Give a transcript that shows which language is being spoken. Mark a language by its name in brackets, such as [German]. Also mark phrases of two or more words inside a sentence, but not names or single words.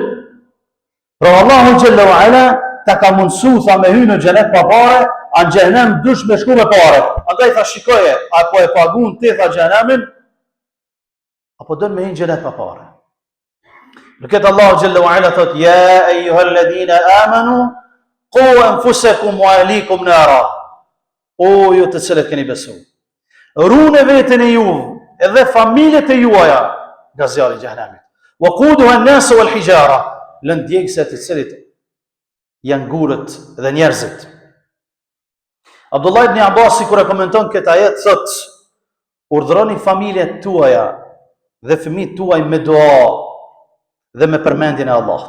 [Albanian] Pra Allahu [Arabic] جل وعلا [Albanian] ta ka mundsu tha me hyrë në xhenet pa parë, a në xhenem dush me shku me parë. Andaj tha shikoje, apo e pagun ti tha xhenemin, apo don me hyrë në xhenet pa parë. Lëket Allahu [Arabic] جل وعلا [Albanian] thot: [Arabic] "يا أيها الذين آمنوا قوا أنفسكم وأهليكم نارا." [Albanian] O ju të cilët keni besu, rune veten e juve edhe familjet e juaja nga zjarri i xhenemit. [Arabic] وقودها الناس والحجارة, [Albanian] lën djegëse të cilit janë gurët dhe njerëzit. Abdullah ibn Abbas kur e komenton këtë ajet thot: "Urdhroni familjet tuaja dhe fëmijët tuaj me dua dhe me përmendjen e Allahut."